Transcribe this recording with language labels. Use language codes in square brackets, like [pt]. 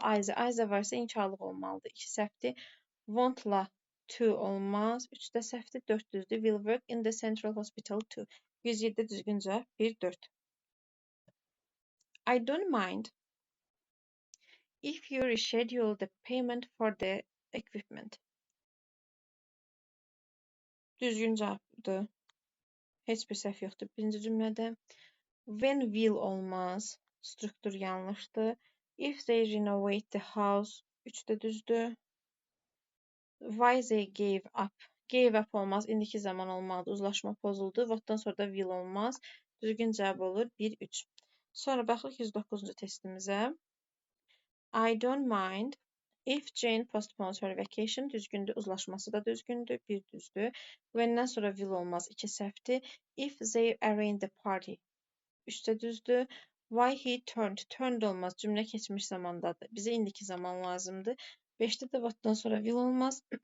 [az] Ayza varsa inkarlıq olmalıdır. 2 səhvdir. Won't-la to olmaz. 3 də səhvdir. 4 düzdür. [en] Will work in the central hospital too. [az] 107 düzgün cavab. [en] 1-4. I don't mind if you reschedule the payment for the equipment. [az] Düzgün cavabdır. Heç bir səhv yoxdur birinci cümlədə. When will olmaz. Struktur yanlışdır. [en] If they renovate the house. [az] 3 də düzdür. [en] Why they gave up. Gave up olmaz. [az] İndiki zaman olmalıdır. Uzlaşma pozuldu. What'dan sonra da will olmaz. Düzgün cavab olur. 1-3. Sonra baxırıq 109-cu testimizə. [en] I don't mind if Jane postpones her vacation. [az] Düzgündür. Uzlaşması da düzgündür. 1 düzdür. When'dən sonra will olmaz. 2 səhvdir. [en] If they arrange the party. [az] 3 də düzdür. [en] Why he turned. Turned [az] olmaz. Cümlə keçmiş zamandadır. Bizə indiki zaman lazımdır. 5'te de what'dan sonra will olmaz.